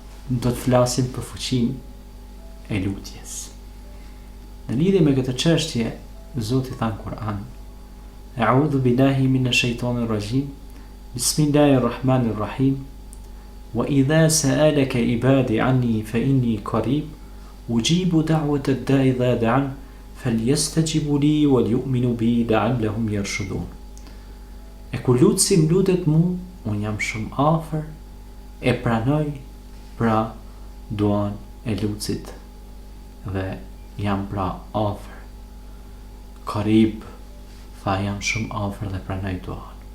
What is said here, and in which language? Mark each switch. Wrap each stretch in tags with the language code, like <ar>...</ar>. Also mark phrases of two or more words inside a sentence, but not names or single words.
<sq>do të flasim për fuqinë e lutjes. Në lidhje me këtë çështje, Zoti tha në Kur'an:</sq> <ar>أعوذ بالله من الشيطان الرجيم. بسم الله الرحمن الرحيم. وإذا سألك عبادي عني فإني قريب أجيب دعوة الداع إذا دعان فليستجيبوا لي وليؤمنوا بي لعلهم يرشدون.</ar> <sq>E kur lutësi më lutet mu, unë jam shumë afër, e pranoj pra duan e lutësit dhe jam pra afër. Qarib, tha jam shumë afër dhe pranoj duan.</sq>